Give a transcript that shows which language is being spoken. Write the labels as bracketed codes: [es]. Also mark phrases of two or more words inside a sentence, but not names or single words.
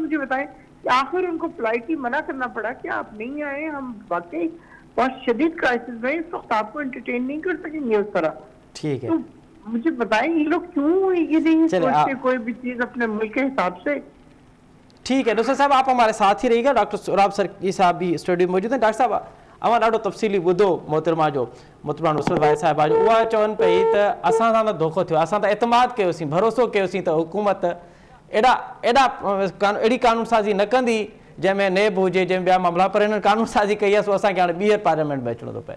[ur] مجھے بتائیں کہ آخر ان کو پلائٹلی منع کرنا پڑا کہ آپ نہیں آئے, ہم واقعی بہت شدید کرائسس میں اس وقت آپ کو انٹرٹین نہیں کر سکیں گے اس طرح. ٹھیک ہے, تو مجھے بتائیں یہ لوگ کیوں یہ نہیں سوچتے کوئی بھی چیز اپنے ملک کے حساب سے. ٹھیک ہے ڈاکٹر صاحب آپ ہمارے ساتھ ہی رہی گا. ڈاکٹر سوراب سرکی صاحب بھی اسٹوڈیو موجود ہیں. ڈاکٹر صاحب [sd] اما ॾाढो तफ़सीली ॿुधो मोहतरमा जो मोहतरमा नुसरत भाई साहिबा जो. उहा चवनि पई त असां सां त धोखो थियो, असां त एतमाद कयोसीं, भरोसो कयोसीं त हुकूमत अहिड़ी कानून साज़ी न कंदी जंहिंमें नेब हुजे, जंहिंमें ॿिया मामला, पर हिननि कानून साज़ी कई आहे, सो असांखे हाणे ॿीहर पार्लियामेंट में अचिणो थो पए.